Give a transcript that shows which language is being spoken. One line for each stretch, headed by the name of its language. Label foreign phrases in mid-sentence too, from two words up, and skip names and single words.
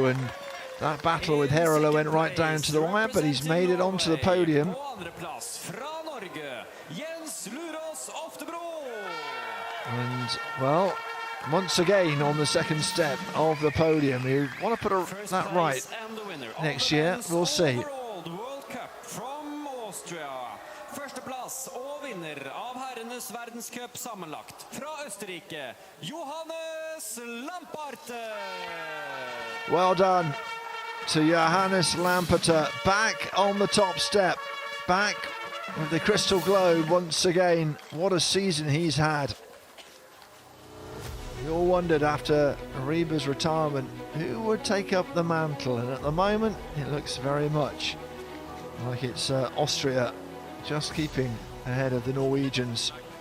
English: And that battle with Herolo went right down to the wire, but he's made it onto the podium. And, well, once again on the second step of the podium. You want to put that right next year, we'll see.
Norwegian: Førsteplass og vinner av herrenes verdenscup sammenlagt fra Østerrike, Johannes Lamparte.
English: Well done to Johannes Lamparte, back on the top step, back with the crystal globe once again. What a season he's had. We all wondered after Ariba's retirement who would take up the mantle, and at the moment it looks very much like it's Austria just keeping ahead of the Norwegians.